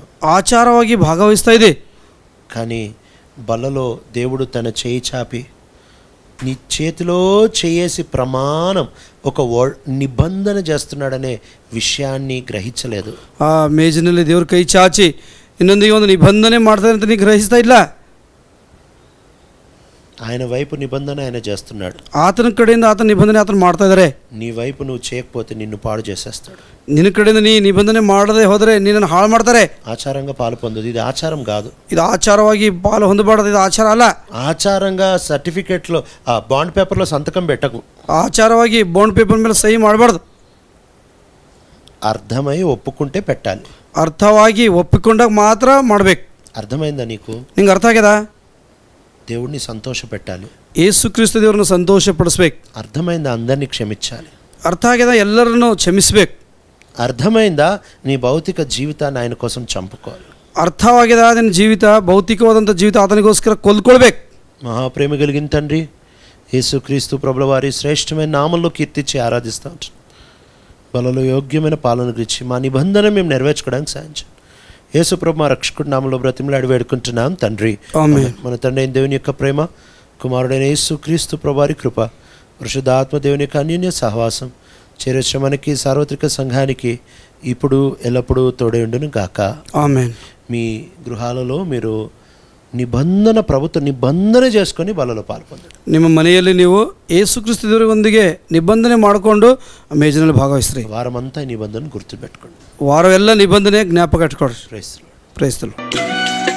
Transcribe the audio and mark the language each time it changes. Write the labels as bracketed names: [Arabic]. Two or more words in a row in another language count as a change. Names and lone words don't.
[Kannada] ಆಚಾರವಾಗಿ ಭಾಗವಹಿಸ್ತಾ ಇದೆ, [Telugu] కానీ బలలో దేవుడు తన చేయి చాపి నీ చేతిలో చేసి ప్రమాణం, ఒక నిబంధన చేస్తున్నాడనే విషయాన్ని గ్రహించలేదు. [Kannada] ಆ ಮೇಜಿನಲ್ಲಿ ದೇವ್ರ ಕೈ ಚಾಚಿ ಇನ್ನೊಂದಿಗೆ ಒಂದು ನಿಬಂಧನೆ ಮಾಡ್ತಾರೆ ಅಂತ ನೀ ಗ್ರಹಿಸ್ತಾ ಇಲ್ಲ. [Telugu] ఆయన వైపు నిబంధన ఆయన చేస్తున్నాడు, [Kannada] ಆತನ ಕಡೆಯಿಂದ ಆತನ ನಿಬಂಧನೆ ಆತನ ಮಾಡ್ತಾ ಇದ್ದಾರೆ. [Telugu] నీ వైపు నువ్వు చేయకపోతే నిన్ను పాడు చేసేస్తాడు. [Kannada] ನಿನ್ನ ಕಡೆಯಿಂದ ನೀ ನಿಬಂಧನೆ ಮಾಡದೆ ಹೋದರೆ ನಿನ್ನನ್ನು ಹಾಳು ಮಾಡ್ತಾರೆ. [Telugu] ఆచారంగా పాలు పొందదు, ఇది ఆచారం కాదు. [Kannada] ಇದು ಆಚಾರವಾಗಿ ಪಾಲು ಹೊಂದಬಾರದು, ಇದು ಆಚಾರ ಅಲ್ಲ. [Telugu] ఆచారంగా సర్టిఫికేట్లో ఆ [English] bond paper [Telugu] సంతకం పెట్టకు. [Kannada] ಆಚಾರವಾಗಿ [English] bond paper [Kannada] ಮೇಲೆ ಸಹಿ ಮಾಡಬಾರ್ದು. [Telugu] అర్థమై ఒప్పుకుంటే పెట్టాలి. [Kannada] ಅರ್ಥವಾಗಿ ಒಪ್ಪಿಕೊಂಡಾಗ ಮಾತ್ರ ಮಾಡಬೇಕು. [Telugu] అర్థమైందా నీకు? [Kannada] ನಿಂಗೆ ಅರ್ಥ ಆಗ್ಯದ? [Telugu] దేవుడిని సంతోష పెట్టాలి, [Kannada] ಯೇಸು ಕ್ರಿಸ್ತ ದೇವರನ್ನು ಸಂತೋಷ ಪಡಿಸ್ಬೇಕು. [Telugu] అర్థమైందా? అందరినీ క్షమించాలి. [Kannada] ಅರ್ಥ ಆಗ್ಯದ? ಎಲ್ಲರನ್ನು ಕ್ಷಮಿಸ್ಬೇಕು. [Telugu] అర్థమైందా? నీ భౌతిక జీవితాన్ని ఆయన కోసం చంపుకోవాలి. [Kannada] ಅರ್ಥವಾಗಿದೆ, ನಿನ್ನ ಜೀವಿತ, ಭೌತಿಕವಾದಂಥ ಜೀವಿತ ಆತನಿಗೋಸ್ಕರ ಕೊಲ್ಕೊಳ್ಬೇಕು. [Telugu] మహాప్రేమ కలిగిన తండ్రి యేసుక్రీస్తు ప్రభుల వారి శ్రేష్టమైన నామంలో కీర్తించి ఆరాధిస్తూ ఉంటాను. బలలో యోగ్యమైన పాలన గురించి మా నిబంధన మేము నెరవేర్చుకోవడానికి సాధించండి. యేసు ప్రభు మా రక్షకుడి నామంలో బ్రతిమలాడి వేడుకుంటున్నాం తండ్రి. మన తండ్రి అయిన దేవుని యొక్క ప్రేమ, కుమారుడైన యేసుక్రీస్తు ప్రభువారి కృప, పరిశుద్ధాత్మ దేవుని యొక్క అన్యోన్య సహవాసం చేరొచ్చమనికి సార్వత్రిక సంఘానికి ఇప్పుడు ఎల్లప్పుడూ తోడే ఉండును గాక. ఆమేన్. మీ గృహాలలో మీరు ప్రభుత్వ నిబంధన చేసుకొని బలలో పాల్పొందండి. [Kannada] ನಿಮ್ಮ ಮನೆಯಲ್ಲಿ ನೀವು ಯೇಸು ಕ್ರಿಸ್ತ ದೇವರೊಂದಿಗೆ ನಿಬಂಧನೆ ಮಾಡಿಕೊಂಡು ಮೇಜಿನಲ್ಲಿ ಭಾಗವಹಿಸ್ರಿ. [Telugu] వారమంతా నిబంధన గుర్తుపెట్టుకోండి. [Kannada] ವಾರವೆಲ್ಲ ನಿಬಂಧನೆ ಜ್ಞಾಪಕ ಇಟ್ಕೊಳ್ರಿ. [English] Praise the Lord. Praise the Lord.